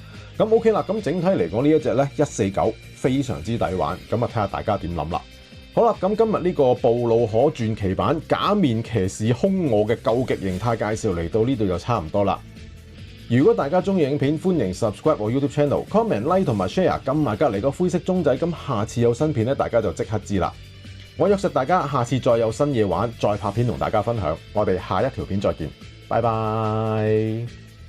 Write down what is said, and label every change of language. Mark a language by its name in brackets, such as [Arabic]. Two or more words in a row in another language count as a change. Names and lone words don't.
[Cantonese] 咁 OK 啦，咁整體嚟講呢一隻咧149非常之抵玩，咁啊睇下大家點諗啦。好啦，咁今日呢個布魯可傳奇版假面騎士兇我嘅究極形態介紹嚟到呢度就差唔多啦。如果大家中意影片，歡迎 subscribe 我 [English] YouTube channel、comment、like [Cantonese] 同埋 share， 撳埋隔離個灰色鐘仔，咁下次有新片咧，大家就即刻知啦。我約實大家下次再有新嘢玩，再拍片同大家分享。我哋下一條片再見，拜拜。